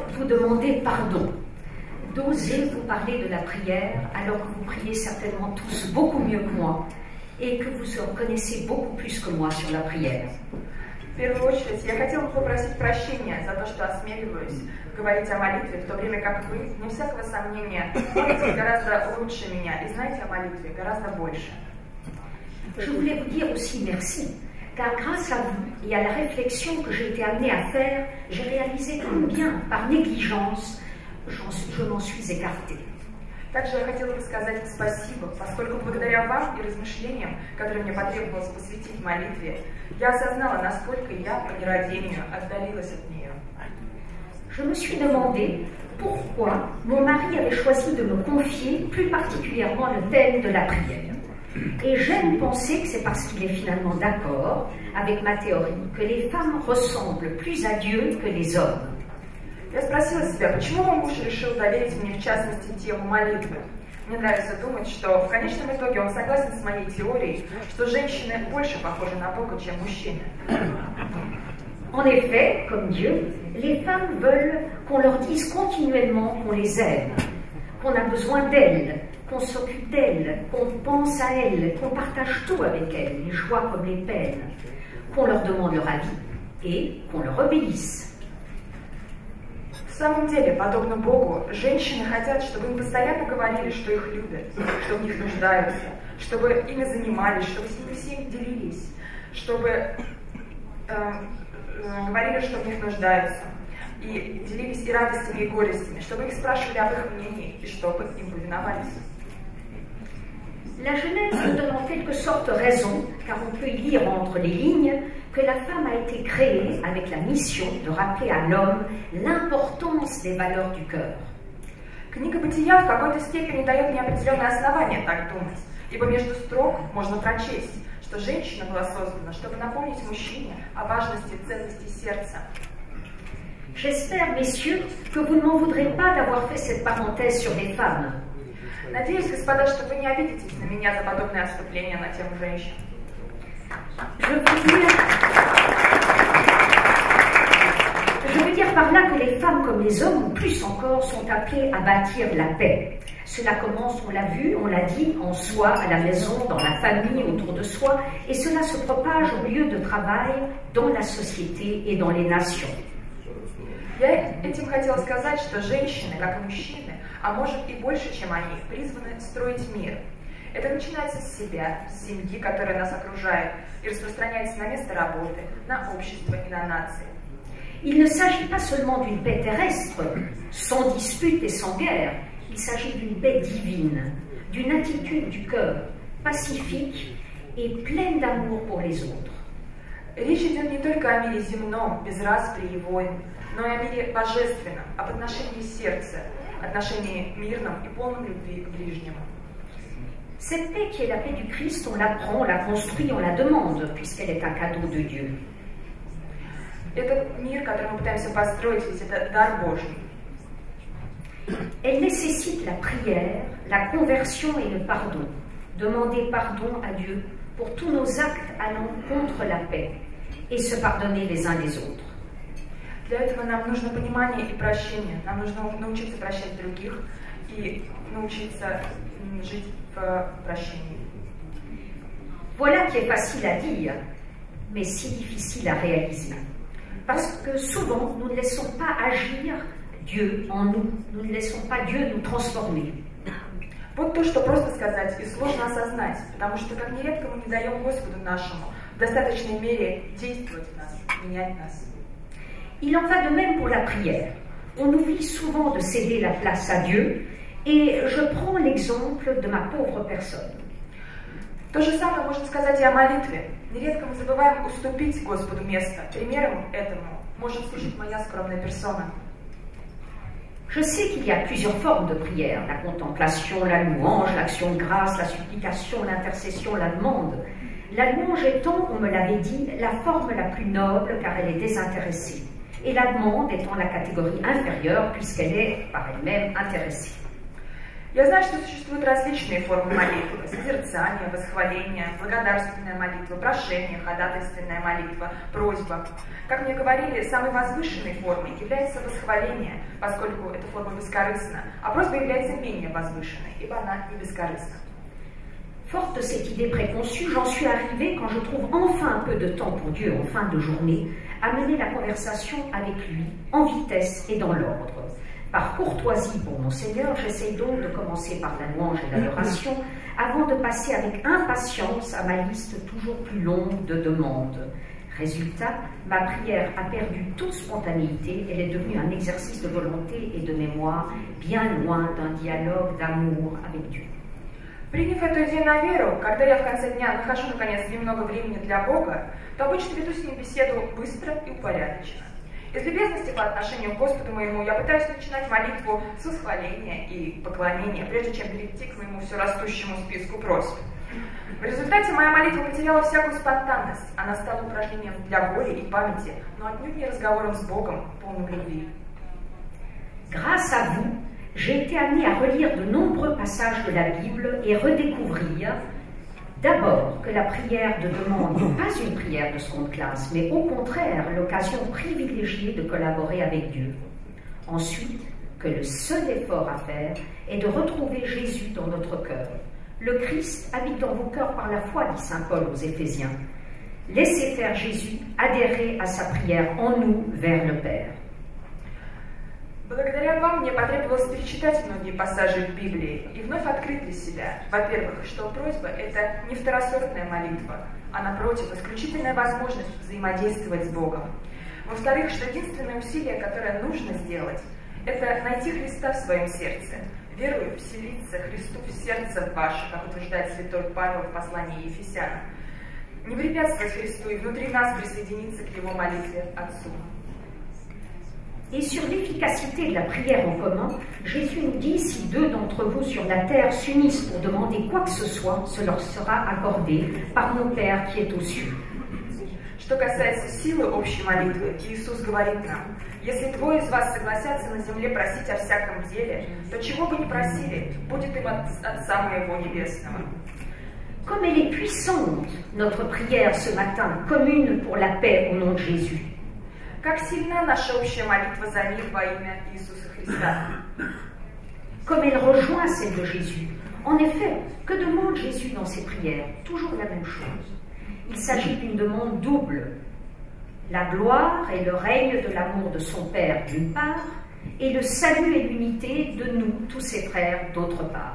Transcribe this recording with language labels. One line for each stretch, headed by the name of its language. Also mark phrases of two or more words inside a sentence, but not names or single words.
French: demander pardon, d'oser vous parler de la prière alors que vous priez certainement tous beaucoup mieux que moi et que vous reconnaissez beaucoup plus que moi sur la prière.
Russian: В первую очередь, я хотела бы попросить прощения за то, что осмеливаюсь говорить о молитве, в то время как вы, вне всякого сомнения, молитесь гораздо лучше меня и знаете о молитве гораздо больше.
French: Je voulais vous dire aussi merci, car grâce à vous et à la réflexion que j'ai été amenée à faire, j'ai réalisé combien, par négligence, je m'en suis écartée.
Russian: Также я хотела бы сказать спасибо, поскольку благодаря вам и размышлениям, которые мне потребовалось посвятить молитве, я осознала, насколько я по нерадению отдалилась от нее.
French: Je me suis demandé pourquoi mon mari avait choisi de me confier plus particulièrement le thème de la prière. Et j'aime penser que c'est parce qu'il est finalement d'accord avec ma théorie que les femmes ressemblent plus à Dieu que les hommes.
Russian: Я спросила себя, почему мой муж решил доверить мне, в частности, тему молитвы. Мне нравится думать, что в конечном итоге он согласен с моей теорией, что женщины больше похожи на Бога, чем мужчины.
French: En effet, comme Dieu, les femmes veulent qu'on leur dise continuellement qu'on les aime, qu'on a besoin d'elles, qu'on s'occupe d'elles, qu'on pense à elles, qu'on partage tout avec elles, les joies comme les peines, qu'on leur demande leur avis et qu'on leur obéisse.
Russian: В самом деле, подобно Богу, женщины хотят, чтобы им постоянно говорили, что их любят, что в них нуждаются, чтобы ими занимались, чтобы с ними всеми делились, чтобы говорили, что в них нуждаются, и делились и радостями, и горестями, чтобы их спрашивали об их мнении, и чтобы им повиновались.
French: La Genèse nous donne en quelque sorte raison, car on peut y lire entre les lignes que la femme a été créée avec la mission de rappeler à l'homme l'importance des valeurs du cœur.
Russian: Книга Бытия в какой-то степени дает мне определенное основание так думать, ибо между строк можно прочесть, что женщина была создана, чтобы напомнить мужчине о важности и ценности сердца.
French: J'espère, messieurs, que vous ne m'en voudrez pas d'avoir fait cette parenthèse sur les femmes.
Russian: Надеюсь, господа, что вы не обидитесь на меня за подобное отступление на тему женщин.
French: Je veux dire par là que les femmes comme les hommes, ou plus encore, sont appelées à bâtir la paix. Cela commence, on l'a vu, on l'a dit, en soi, à la maison, dans la famille, autour de soi, et cela se propage au lieu de travail, dans la société et dans les nations.
Russian: Я этим хотела сказать, что женщины, как и мужчины, а может и больше, чем они, призваны строить мир. Это начинается с себя, с семьи, которая нас окружает, и распространяется на место работы, на общество и на нации.
French: Il ne s'agit pas seulement d'une paix terrestre, sans dispute et sans guerre, il s'agit d'une paix divine, d'une attitude du cœur, pacifique et pleine d'amour pour les autres.
Russian: Речь идет не только о мире земном, без распри и войн, но и о мире божественном, об отношении сердца, отношении мирном и полном любви к ближнему.
French: Cette paix qui est la paix du Christ, on l'apprend, on la construit, on la demande, puisqu'elle est un cadeau de Dieu.
Russian: Этот мир, который мы пытаемся построить, ведь это дар Божий.
French: Elle nécessite la prière, la conversion et le pardon. Demander pardon à Dieu pour tous nos actes allant contre la paix et se pardonner les uns les autres.
Russian: Для этого нам нужно понимание и прощение. Нам нужно научиться прощать других и научиться жить в прощении.
French: Voilà qui est facile à dire, mais si difficile à réaliser. Parce que souvent, nous ne laissons pas agir Dieu en nous. Nous ne laissons pas Dieu nous transformer.
Russian: Вот то, что просто сказать и сложно осознать, потому что как нередко мы не даем Господу нашему в достаточной мере действовать в нас, менять нас.
French: Il en va de même pour la prière. On oublie souvent de céder la place à Dieu, et je prends l'exemple de ma pauvre personne.
Russian: То же самое можно сказать и о молитве. Нередко мы забываем уступить Господу место. Примером этому может служить моя скромная персона.
French: Je sais qu'il y a plusieurs formes de prière, la contemplation, la louange, l'action de grâce, la supplication, l'intercession, la demande. La louange étant, on me l'avait dit, la forme la plus noble car elle est désintéressée. Et la demande étant la catégorie inférieure puisqu'elle est par elle-même intéressée.
Russian: Я знаю, что существуют различные формы молитвы: созерцание, восхваление, благодарственная молитва, прошение, ходатайственная молитва, просьба. Как мне говорили, самой возвышенной формой является восхваление, поскольку эта форма бескорыстна, а просьба является менее возвышенной, ибо она не бескорыстна.
French: Forte de cette idée préconçue, j'en suis arrivée, quand je trouve enfin un peu de temps pour Dieu en fin de journée, à mener la conversation avec lui en vitesse et dans l'ordre. Par courtoisie pour mon Seigneur, j'essaye donc de commencer par la louange et l'adoration avant de passer avec impatience à ma liste toujours plus longue de demandes. Résultat, ma prière a perdu toute spontanéité, elle est devenue un exercice de volonté et de mémoire, bien loin d'un dialogue d'amour avec Dieu.
Russian: Приняв эту идею на веру, когда я в конце дня нахожу наконец немного времени для Бога, то обычно веду с ним беседу быстро и упорядоченно. Из любезности по отношению к Господу моему я пытаюсь начинать молитву с восхваления и поклонения, прежде чем перейти к моему все растущему списку просьб. В результате моя молитва потеряла всякую спонтанность, она стала упражнением для воли и памяти, но отнюдь не разговором с Богом, полным любви.
French: Grâce à vous, j'ai été amenée à relire de nombreux passages de la Bible et redécouvrir d'abord que la prière de demande n'est pas une prière de seconde classe, mais au contraire l'occasion privilégiée de collaborer avec Dieu. Ensuite, que le seul effort à faire est de retrouver Jésus dans notre cœur. Le Christ habite dans vos cœurs par la foi, dit saint Paul aux Éphésiens. Laissez faire Jésus adhérer à sa prière en nous vers le Père.
Russian: Благодаря вам мне потребовалось перечитать многие пассажи в Библии и вновь открыть для себя, во-первых, что просьба – это не второсортная молитва, а напротив, исключительная возможность взаимодействовать с Богом. Во-вторых, что единственное усилие, которое нужно сделать, это найти Христа в своем сердце, верою вселиться Христу в сердце ваше, как утверждает святой Павел в послании Ефесянам, не препятствовать Христу и внутри нас присоединиться к Его молитве Отцу.
French: Et sur l'efficacité de la prière en commun, Jésus nous dit, si deux d'entre vous sur la terre s'unissent pour demander quoi que ce soit, ce leur sera accordé par mon Père qui est aux cieux.
Russian: Что касается силы общей молитвы, Иисус говорит нам: если двое из вас согласятся на земле просить о всяком деле, то чего бы ни просили, будет им от Отца моего Небесного.
French: Comme elle est puissante, notre prière ce matin, commune pour la paix au nom de Jésus.
Russian: Как сильна наша общая молитва за мир во имя Иисуса Христа.
French: Comme elle rejoint celle de Jésus. En effet, que demande Jésus dans ses prières? Toujours la même chose. Il s'agit d'une demande double. La gloire et le règne de l'amour de son Père d'une part, et le salut et l'unité de nous, tous ses frères, d'autre part.